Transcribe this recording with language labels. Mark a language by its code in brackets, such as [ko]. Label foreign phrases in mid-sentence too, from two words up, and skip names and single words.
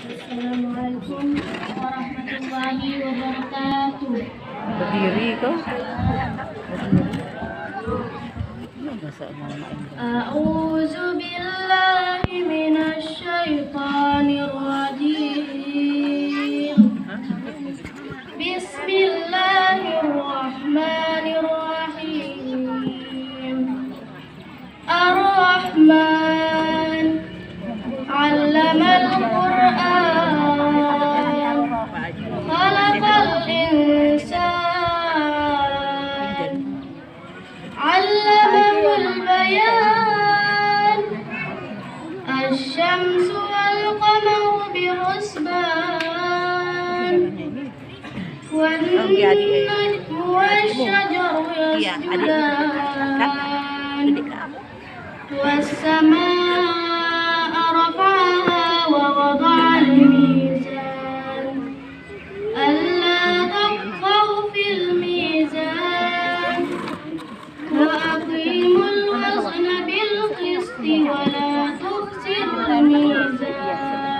[ar] السلام عليكم ورحمة الله وبركاته. [bjn] Berdiri kau. Masa mau main. [ar] أعوذ بالله من الشيطان الرجيم. بسم الله الرحمن الرحيم. الرحمن علم القرآن. خلق الإنسان. علمه البيان. الشمس والقمر بحسبان. والنجم والشجر يسجدان. والسماء رفعها ووضع الميزان. ألا تطغوا في الميزان. وأقيموا الوزن بالقسط ولا تخسروا الميزان.